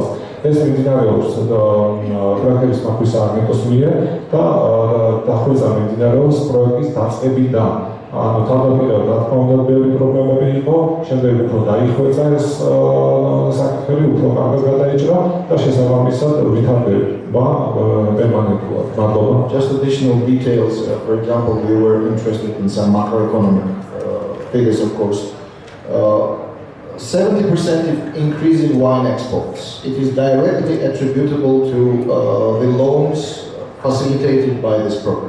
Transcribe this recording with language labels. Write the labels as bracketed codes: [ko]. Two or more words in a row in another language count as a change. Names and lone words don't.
[ka] ეს მიმდინარეობს პროექტების მართვის სააგენტოს მიერ და დახვეწა მიმდინარეობს პროექტის დაწყებიდან. ანუ თავდაპირველად რა თქმა უნდა ბევრი პრობლემები იყო, შემდეგ უფრო დაიხვეწა ეს საკითხები, უფრო კარგად გადაიჭრა და შესაბამისად ვითარდება პერმანენტულად. მადლობა. [en] Just additional details. For example, we were interested in some macroeconomic figures, of course. 70% increase in wine exports. It is directly attributable to the loans facilitated by this program.